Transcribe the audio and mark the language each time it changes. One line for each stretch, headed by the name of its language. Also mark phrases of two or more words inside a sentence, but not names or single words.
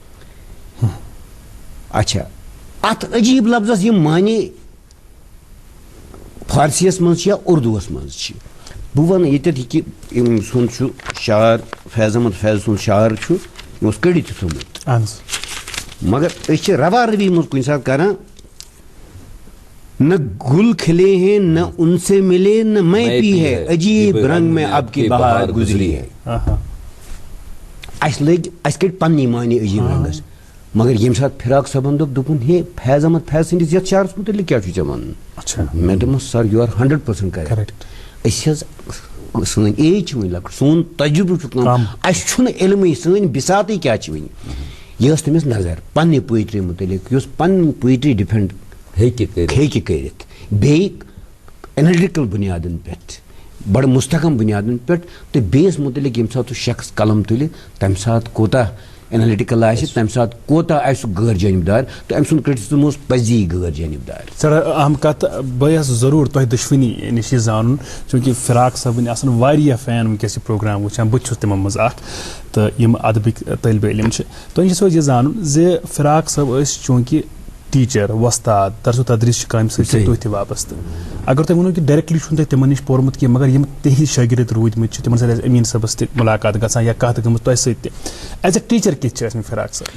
Kashmiri: اچھا اتھ عجیٖب لفظس یِم معنے فارسی یس منٛز چھِ یا اردوٗوس منٛز چھِ بہٕ وَنہٕ ییٚتٮ۪تھ یہِ کہِ أمۍ سُنٛد چھُ شعر فیض احمد فیض سُنٛد شعر چھُ یہِ اوس کٔڑِتھ تہِ تھوٚمُت مگر أسۍ چھِ روا روی منٛز کُنہِ ساتہٕ کران
Urdu: نہ گُل کھلے ہیں نہ ان سے ملے نہ میں پی ہے عجیب رنگ میں اب کی بہار گزری ہے اَسہِ
Kashmiri: کٔڑۍ پننی معنے عجیٖب رنگس مگر ییٚمہِ ساتہٕ فراق صٲبن دوٚپُن ہے فیض احمد فیض سٕنٛدِس یتھ شعرس مُتعلق کیٛاہ چھُ ژےٚ وَنُن مےٚ دوٚپمَس سر
English: you are 100% correct
Kashmiri: أسۍ حظ سٲنۍ ایج چھِ وٕنہِ لۄکٕٹ سون تجربہٕ چھُ کم اَسہِ چھُنہٕ علمٕے سٲنۍ بِساطٕے کیٛاہ چھِ وٕنہِ یہِ ٲس تٔمِس نظر پننہِ پویٹری مُتعلق یۄس پنٕنۍ
English: poetry defend
Kashmiri: ہیٚکہِ کٔرِتھ بیٚیہِ اینلٹِکل بُنیادن پٮ۪ٹھ بڑ مستحکم بنیادن پہ تو بیس متعلق یم سات شخص قلم تل تمہ سات کوتا اینالٹیکل آسہ تمہ سات کوتا آسہ سہ غیر جانبدار تو أمۍ سُنٛد کرٹسزم اوس پزی غیر جانبدار. سر اہم کت بہٕ ضرور تۄہہِ دۄشوٕنی نش زانُن چوٗنٛکہِ فراق صٲبٕنۍ آسان واریاہ فین وٕنکٮ۪س یہِ پروگرام وٕچھان بہٕ تہِ چھُس تِمن منٛز اکھ تہٕ یِم ادبٕکۍ طٲلبہِ علم چھِ تۄہہِ نِش چھُ یہِ زانُن زِ فراق صٲب ٲسۍ چوٗنٛکہِ ٹیٖچر وۄستاد درس و تدریٖس چہِ کامہِ سۭتۍ چھِ تُہۍ تہِ وابستہٕ اگر تُہۍ ؤنِو کہِ ڈایریکٹلی چھُنہٕ تۄہہِ تِمن نِش پوٚرمُت کینٛہہ مگر یِم تِہنٛدۍ شٲگرد روٗدۍمٕتۍ چھِ تِمن سۭتۍ آسہِ أمیٖن صٲبس تہِ مُلاقات گژھان یا کتھ گٔمٕژ تۄہہِ سۭتۍ تہِ
English: as a teacher
Kashmiri: کِتھ چھِ ٲسمٕتۍ فراق صٲب؟